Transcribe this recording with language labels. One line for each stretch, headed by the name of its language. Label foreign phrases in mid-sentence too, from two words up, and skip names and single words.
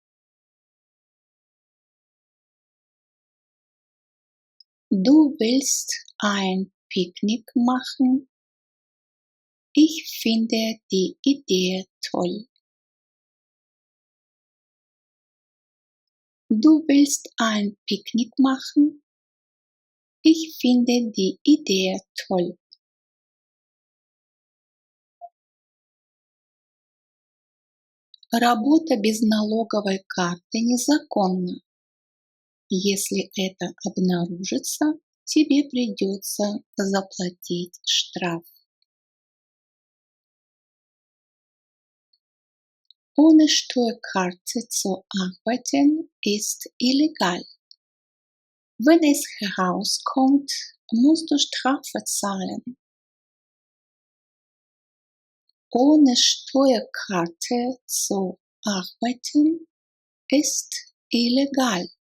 German: Du willst ein Picknick machen? Ich finde die Idee toll. Du willst ein Picknick machen? Ich finde die Idee toll.
Russian: Работа без налоговой карты незаконна. Если это обнаружится, тебе придется заплатить штраф.
German: Ohne Steuerkarte zu arbeiten ist illegal. Wenn es herauskommt, musst du Strafe zahlen. Ohne Steuerkarte zu arbeiten ist illegal.